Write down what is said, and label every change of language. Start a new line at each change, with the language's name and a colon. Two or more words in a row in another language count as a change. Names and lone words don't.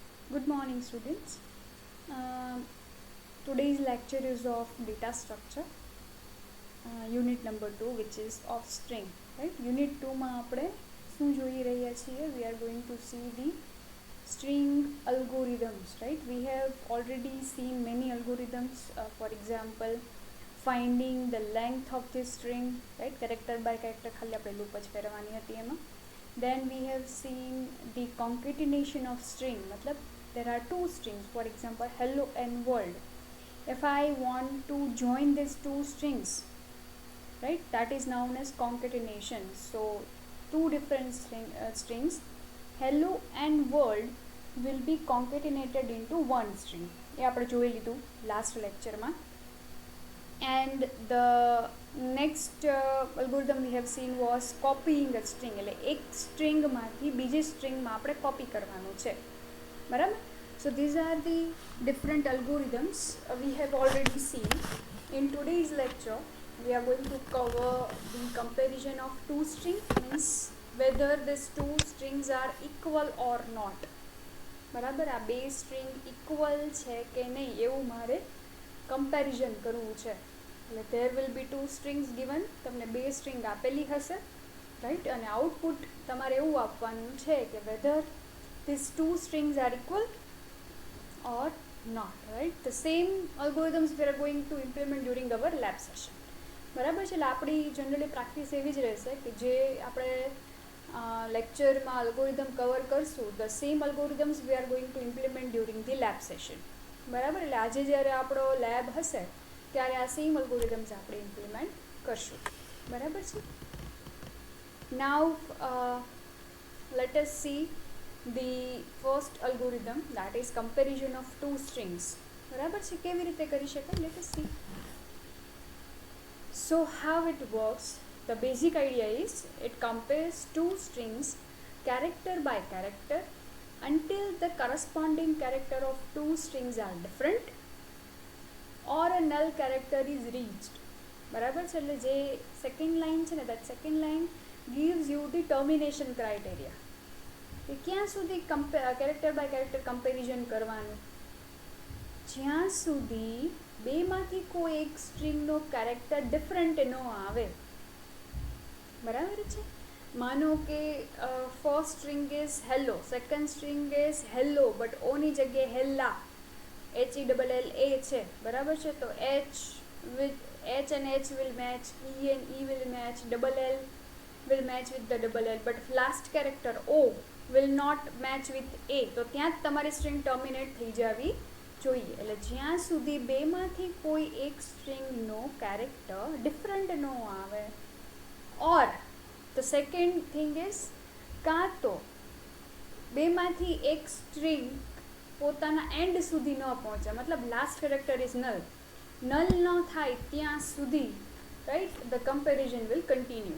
English: Good morning, students. Um Today's lecture is of data structure, unit number 2, which is of string.
Gujarati: Right? Unit 2 માં આપણે શું જોઈ રહ્યા છીએ?
English: We are going to see the string algorithms. Right? We have already seen many algorithms. For example, finding the length of the string. Right? Character by character
Gujarati: ખાલી આપણે લૂપ જ ફેરવવાની હતી એમાં.
English: Then we have seen the concatenation of string. मतलब there are two strings, for example hello and world. If I want to join these two strings, right, that is known as concatenation. So two different strings hello and world will be concatenated into one string.
Gujarati: એ આપણે જોઈ લીધું લાસ્ટ લેક્ચરમાં.
English: And the next algorithm we have seen was copying a string.
Gujarati: એટલે એક સ્ટ્રિંગમાંથી બીજી સ્ટ્રિંગમાં આપણે કોપી કરવાનું છે, બરાબર?
English: So these are the different algorithms we have already seen. In today's lecture we are going to cover the comparison of two strings, means whether these two strings are equal or not.
Gujarati: બરાબર? આ બે સ્ટ્રિંગ ઇક્વલ છે કે નહીં એવું મારે કમ્પેરિઝન કરવું છે.
English: એટલે there will be two strings given.
Gujarati: તમને બે સ્ટ્રિંગ આપેલી હશે, રાઈટ? અને આઉટપુટ તમારે એવું આપવાનું છે કે
English: whether these two strings are equal or not, right? The same algorithms we are going to implement during our lab session.
Gujarati: બરાબર છે? એટલે આપણી જનરલી પ્રેક્ટિસ એવી જ રહેશે કે જે આપણે લેક્ચરમાં અલ્ગોરિધમ કવર કરશું,
English: the same algorithms we are going to implement during the lab session.
Gujarati: બરાબર? એટલે આજે જ્યારે આપણો લેબ હશે ત્યારે આ સેમ અલ્ગોરિધમ્સ આપણે ઇમ્પ્લિમેન્ટ કરશું. બરાબર છે?
English: now let us see the first algorithm, that is comparison of two strings.
Gujarati: બરાબર છે? કેવી રીતે કરી શકાય?
English: Let us see. So how it works, the basic idea is it compares two strings character by character until the corresponding character of two strings are different or a null character is reached.
Gujarati: બરાબર છે? એટલે જે સેકન્ડ લાઇન છે ને,
English: that second line gives you the termination criteria.
Gujarati: કે ક્યાં સુધી
English: character by character comparison
Gujarati: કરવાનું? જ્યાં સુધી બેમાંથી કોઈ એક સ્ટ્રિંગનો કેરેક્ટર ડિફરન્ટ ન આવે. બરાબર છે? માનો કે
English: first string is hello, second string is hello but
Gujarati: ઓની જગ્યાએ હેલ્લા, HELLA છે. બરાબર છે?
English: તો H and H will match, E and E will match, double L will match with the double L, but last character O will not match with A.
Gujarati: તો ત્યાં જ તમારી સ્ટ્રિંગ ટર્મિનેટ થઈ જવી જોઈએ. એટલે જ્યાં સુધી બેમાંથી કોઈ એક સ્ટ્રિંગનો કેરેક્ટર ડિફરન્ટ ન આવે,
English: or the second thing is
Gujarati: કાં તો બેમાંથી એક સ્ટ્રિંગ પોતાના એન્ડ સુધી ન પહોંચે, મતલબ
English: last character is null
Gujarati: ન થાય ત્યાં સુધી,
English: right, the comparison will continue.